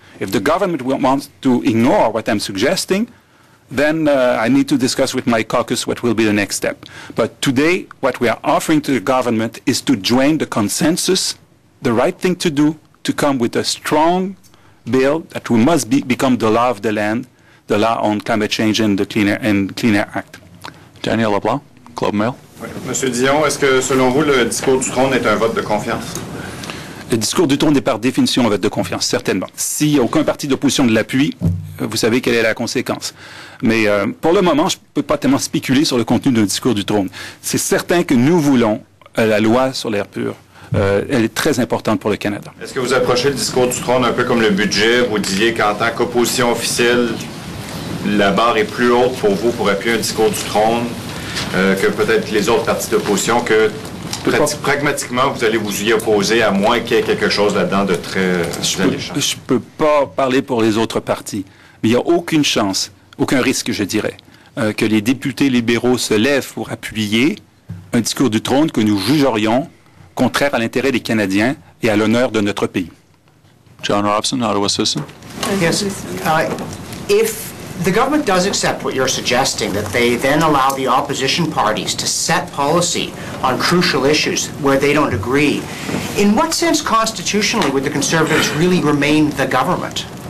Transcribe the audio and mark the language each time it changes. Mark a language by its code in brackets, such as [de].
[en] If the government wants to ignore what I'm suggesting, then I need to discuss with my caucus what will be the next step. But today, what we are offering to the government is to join the consensus, the right thing to do, to come with a strong bill that must become the law of the land, the law on climate change and the Clean Air Act. Daniel LeBlanc, Globe Mail. [fr] Oui. Monsieur Dion, est-ce que selon vous, le discours du trône est un vote de confiance? Le discours du trône est par définition un vote de confiance, certainement. Si aucun parti d'opposition ne l'appuie, vous savez quelle est la conséquence. Mais pour le moment, je ne peux pas tellement spéculer sur le contenu d'un discours du trône. C'est certain que nous voulons la loi sur l'air pur. Elle est très importante pour le Canada. Est-ce que vous approchez le discours du trône un peu comme le budget? Vous disiez qu'en tant qu'opposition officielle, la barre est plus haute pour vous pour appuyer un discours du trône que peut-être les autres partis d'opposition, que pragmatiquement, vous allez vous y opposer à moins qu'il y ait quelque chose là-dedans de très alléchant. Je ne peux pas parler pour les autres partis, mais il n'y a aucune chance, aucun risque, je dirais, que les députés libéraux se lèvent pour appuyer un discours du trône que nous jugerions contraire à l'intérêt des Canadiens et à l'honneur de notre pays. [en] John Robson, Ottawa Citizen. Yes. If the government does accept what you're suggesting, that they then allow the opposition parties to set policy on crucial issues where they don't agree, in what sense constitutionally would the Conservatives really remain the government?